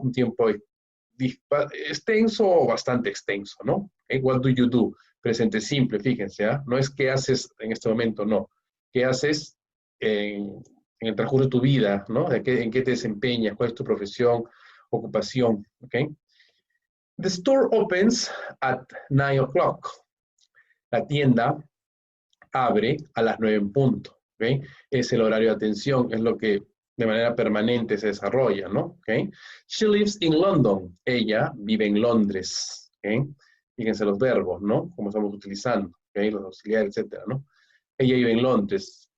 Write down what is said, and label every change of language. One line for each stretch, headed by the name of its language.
Spanish: Un tiempo extenso o bastante extenso, ¿no?
English: What do you do?
Spanish: Presente simple, fíjense, ¿eh? No es qué haces en este momento, no. ¿Qué haces en el transcurso de tu vida, ¿no? ¿En qué te desempeñas? ¿Cuál es tu profesión, ocupación? ¿Ok?
English: The store opens at 9 o'clock.
Spanish: La tienda abre a las 9 en punto, ¿ok? Es el horario de atención, es lo que de manera permanente se desarrolla, ¿no? ¿Ok?
English: She lives in London.
Spanish: Ella vive en Londres, ¿ok? Fíjense los verbos, ¿no? Cómo estamos utilizando, ¿ok? Los auxiliares, etcétera, ¿no? Ella vive en Londres.